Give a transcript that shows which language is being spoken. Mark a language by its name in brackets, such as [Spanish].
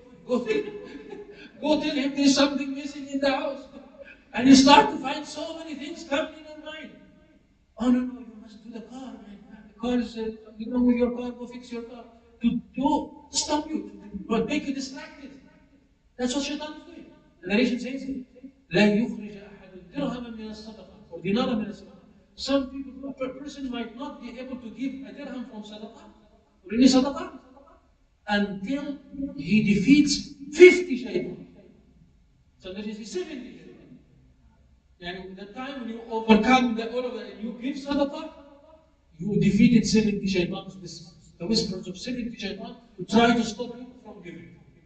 [English] Go tell him there's something missing in the house. And you start to find so many things coming in your mind. Oh no, you must do the car, man. The car is, with your car, go fix your car. To stop you, but make you distracted. That's what shaitan is doing. The narration says it. [Arabic] لا يخرج أحد درهما من الصدقة [English] or [Arabic] دينارا من الصدقة. [English] Some people, a person might not be able to give a dirham from sadaqah or any sadaqah until he defeats 50 shaitan. So there is 70 shaitan. And the time when you overcome all of that and you give sadaqah, you defeated 70 shaitans, the whispers of 70 shaitan to try to stop you from giving.